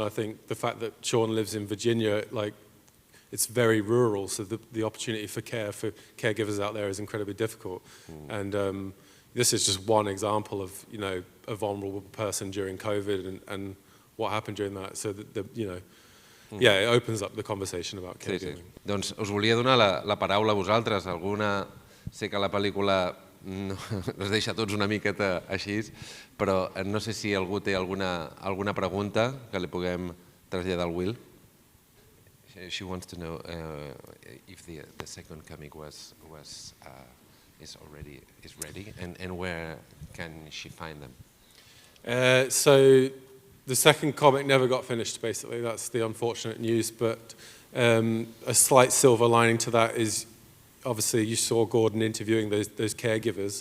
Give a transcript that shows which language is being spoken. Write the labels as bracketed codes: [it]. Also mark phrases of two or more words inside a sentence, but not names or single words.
[en] I think the fact that Sean lives in Virginia, like, it's very rural, so the opportunity for caregivers out there is incredibly difficult. And this is just one example of a vulnerable person during COVID and what happened during that. So yeah, it opens up the conversation about caregiving. [ca] Sí. Doncs us volia donar la paraula a vosaltres. Sé que la pel·lícula us deixa tots una miqueta així, però no sé si algú té alguna pregunta que li puguem traslladar al Will. [en] She wants to know if the second comic is ready, and where can she find them? So the second comic never got finished, basically. That's the unfortunate news, but a slight silver lining to that is, obviously you saw Gordon interviewing those caregivers.